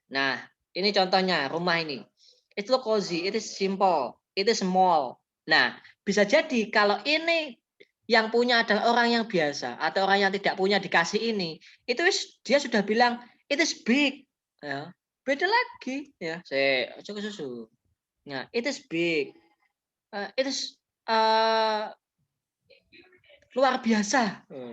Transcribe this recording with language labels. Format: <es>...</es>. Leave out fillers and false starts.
<id>Nah, ini contohnya rumah ini.</id> <en>It look cozy, it is simple, it is small.</en> <id>Nah, bisa jadi kalau ini yang punya adalah orang yang biasa atau orang yang tidak punya dikasih ini, itu dia sudah bilang</id> <en>it is big.</en> <id>Ya. Beda lagi, ya. Saya cukup susu.</id> <en>Nah, it is big. It is</en> <id>luar biasa.</id>